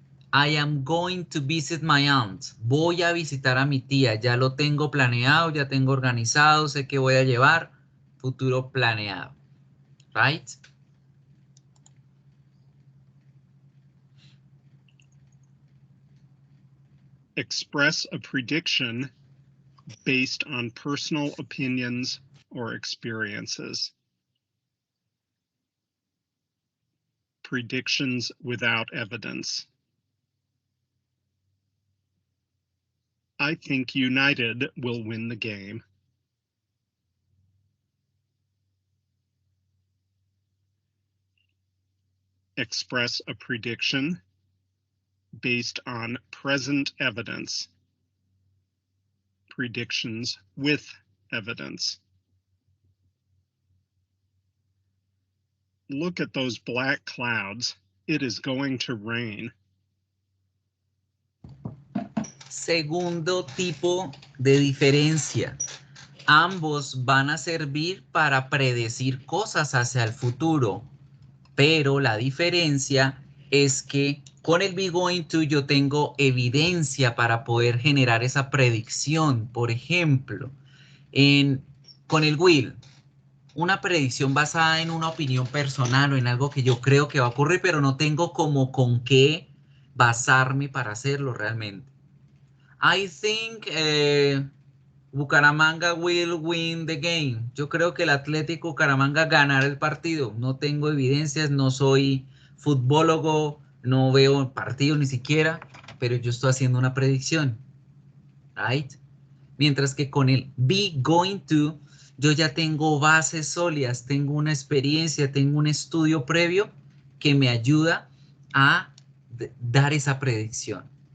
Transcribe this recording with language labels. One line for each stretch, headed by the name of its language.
English: I am going to visit my aunt.
Spanish: Voy a visitar a mi tía. Ya lo tengo planeado, ya tengo organizado, sé que voy a llevar. Futuro planeado. Right?
English: Express a prediction based on personal opinions or experiences. Predictions without evidence. I think United will win the game. Express a prediction based on present evidence. Predictions with evidence. Look at those black clouds. It is going to rain.
Spanish: Segundo tipo de diferencia. Ambos van a servir para predecir cosas hacia el futuro, pero la diferencia es que con el be going to yo tengo evidencia para poder generar esa predicción. Por ejemplo, con el will, una predicción basada en una opinión personal o en algo que yo creo que va a ocurrir, pero no tengo como con qué basarme para hacerlo realmente.
English: I think Bucaramanga will win the game.
Spanish: Yo creo que el Atlético Bucaramanga ganará el partido. No tengo evidencias, no soy futbólogo, no veo partidos ni siquiera, pero yo estoy haciendo una predicción, right? Mientras que con el be going to, yo ya tengo bases sólidas, tengo una experiencia, tengo un estudio previo que me ayuda a dar esa predicción.